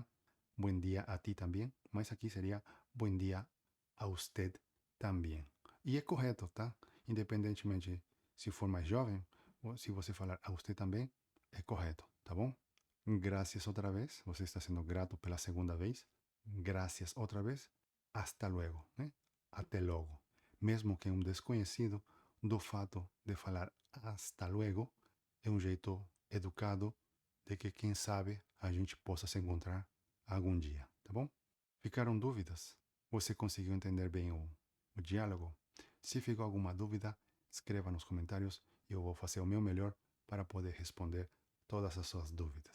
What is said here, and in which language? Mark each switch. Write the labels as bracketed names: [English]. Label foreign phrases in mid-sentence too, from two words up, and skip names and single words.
[Spanish] Buen dia a ti [Portuguese] também, mas aqui seria [Spanish] buen dia a usted [Portuguese] também. E é correto, tá? Independentemente se for mais jovem, ou se você falar [Spanish] a usted [Portuguese] também, é correto, tá bom? Gracias outra vez, você está sendo grato pela segunda vez. [Spanish] Gracias [Portuguese] outra vez. [Spanish] Hasta luego, [Portuguese] né? Até logo. Mesmo que um desconhecido, do fato de falar [Spanish] hasta luego [Portuguese] é um jeito educado de que, quem sabe, a gente possa se encontrar algum dia, tá bom? Ficaram dúvidas? Você conseguiu entender bem o diálogo? Se ficou alguma dúvida, escreva nos comentários e eu vou fazer o meu melhor para poder responder todas as suas dúvidas.